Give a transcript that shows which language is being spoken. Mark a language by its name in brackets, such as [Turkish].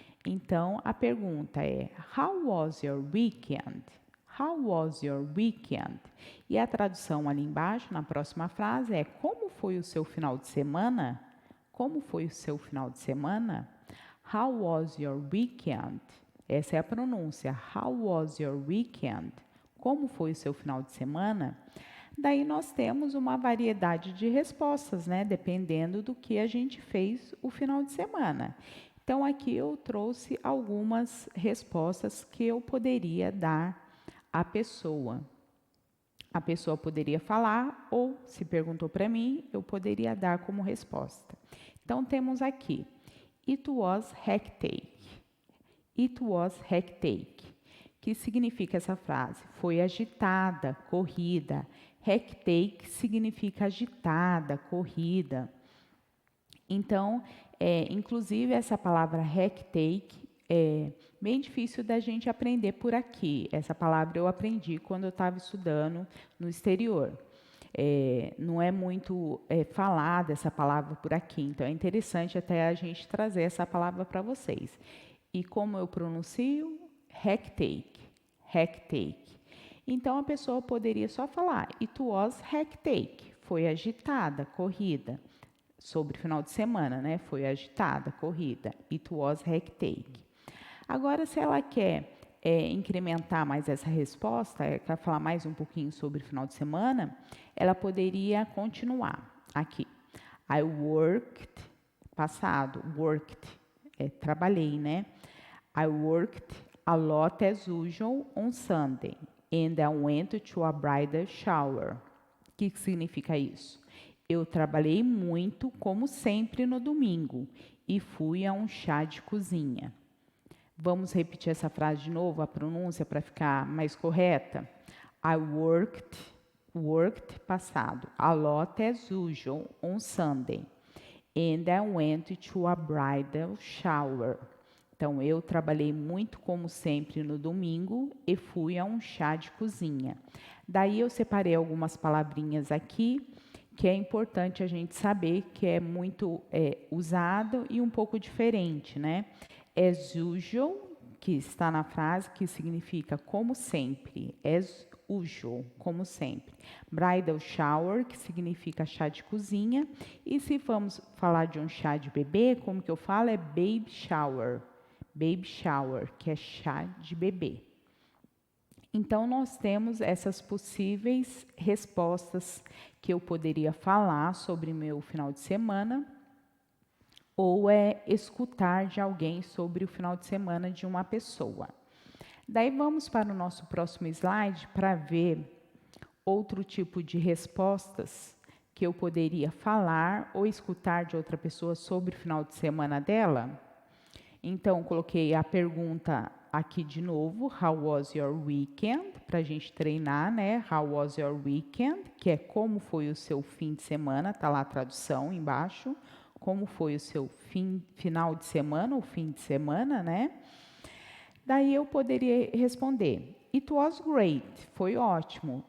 [Portuguese] Então, a pergunta é, [English] how was your weekend? How was your weekend? [Portuguese] E a tradução ali embaixo, na próxima frase, é como foi o seu final de semana? Como foi o seu final de semana? [English] How was your weekend? [Portuguese] Essa é a pronúncia. [English] How was your weekend? [Portuguese] Como foi o seu final de semana? Daí nós temos uma variedade de respostas, né? Dependendo do que a gente fez o final de semana. Então, aqui eu trouxe algumas respostas que eu poderia dar à pessoa. A pessoa poderia falar ou, se perguntou para mim, eu poderia dar como resposta. Então, temos aqui, [English] it was hectic. It was hectic. [Portuguese] Que significa essa frase? Foi agitada, corrida. Hectic significa agitada, corrida. Então, inclusive, essa palavra hectic é bem difícil da gente aprender por aqui. Essa palavra eu aprendi quando eu estava estudando no exterior. Não é muito falada essa palavra por aqui, então é interessante até a gente trazer essa palavra para vocês. E como eu pronuncio? Hectic, hectic. Então, a pessoa poderia só falar, [English] it was hectic, [Portuguese] foi agitada, corrida. Sobre o final de semana, né? Foi agitada, corrida. [English] It was hectic. [Portuguese] Agora, se ela quer incrementar mais essa resposta, quer falar mais um pouquinho sobre o final de semana, ela poderia continuar aqui. [English] I worked, [Portuguese] passado, worked, trabalhei, né? [English] I worked a lot as usual on Sunday and I went to a bridal shower. [Portuguese] O que significa isso? Eu trabalhei muito, como sempre, no domingo e fui a um chá de cozinha. Vamos repetir essa frase de novo, a pronúncia para ficar mais correta? [English] I worked, passado, a lot as usual on Sunday and I went to a bridal shower. [Portuguese] Então, eu trabalhei muito, como sempre, no domingo e fui a um chá de cozinha. Daí, eu separei algumas palavrinhas aqui que é importante a gente saber que é muito usado e um pouco diferente, né? As usual, que está na frase, que significa como sempre. As usual, como sempre. Bridal shower, que significa chá de cozinha. E se vamos falar de um chá de bebê, como que eu falo? É baby shower. Baby shower, que é chá de bebê. Então, nós temos essas possíveis respostas que eu poderia falar sobre meu final de semana ou escutar de alguém sobre o final de semana de uma pessoa. Daí vamos para o nosso próximo slide para ver outro tipo de respostas que eu poderia falar ou escutar de outra pessoa sobre o final de semana dela. Então, coloquei a pergunta aqui de novo, [English] how was your weekend? [Portuguese] Para a gente treinar, né? [English] How was your weekend? [Portuguese] Que é como foi o seu fim de semana, tá lá a tradução embaixo. Como foi o seu final de semana, ou fim de semana, né? Daí eu poderia responder, [English] it was great, [Portuguese] foi ótimo.